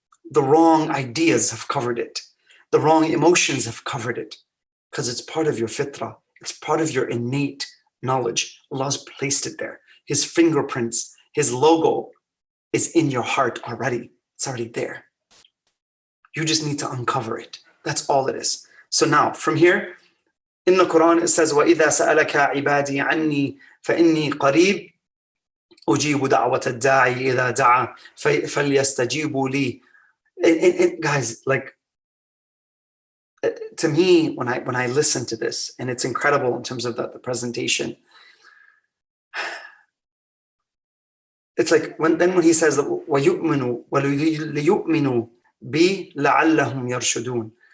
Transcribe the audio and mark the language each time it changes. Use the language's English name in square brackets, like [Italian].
[English] The wrong ideas have covered it. The wrong emotions have covered it, because it's part of your fitrah. It's part of your innate knowledge. Allah's placed it there. His fingerprints, his logo is in your heart already. It's already there. You just need to uncover it. That's all it is. So now, from here, in the Quran, it says, [Arabic] وَإِذَا سَأَلَكَ عِبَادِي عَنِّي فَإِنِّي قَرِيبٌ أُجِيبُ دَعْوَةَ الدَّاعِ إِذَا دَعَى فَلْيَسْتَجِيبُوا لِي. [English] Guys, like, to me, when I listen to this, and it's incredible in terms of the presentation, it's like when he says [Arabic] وَيُؤْمِنُوا وَلِيُؤْمِنُوا بِي لَعَلَّهُمْ يَرْشُدُونَ.